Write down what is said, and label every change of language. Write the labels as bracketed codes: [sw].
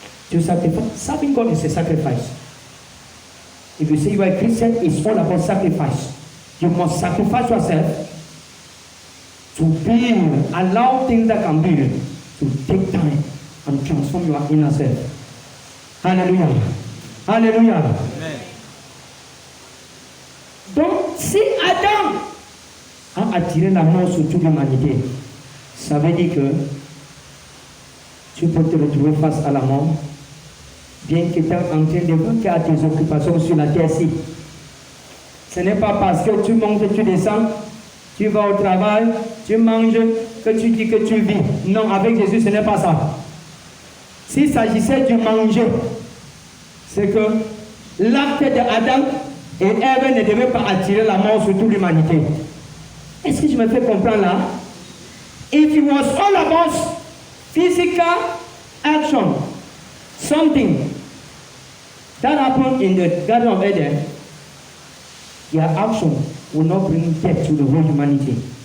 [en] To sacrifice, serving God is a sacrifice. If you say you are a Christian, it's all about sacrifice. You must sacrifice yourself to build, allow things that can build to take time and transform your inner self. Hallelujah. Hallelujah. Amen. [fr] Donc, si Adam a attiré la mort sur toute l'humanité, ça veut dire que tu peux te retrouver face à la mort, bien que tu es en train de vaquer à tes occupations sur la terre-ci. Ce n'est pas parce que tu montes, tu descends, tu vas au travail, tu manges, que tu dis que tu vis. Non, avec Jésus, ce n'est pas ça. S'il s'agissait de manger, c'est que l'acte d'Adam et Ève ne devait pas attirer la mort sur toute l'humanité. Est-ce que je me fais comprendre là? [en] If it was all about physical action, something that happened in the Garden of Eden, their action will not bring death to the whole humanity.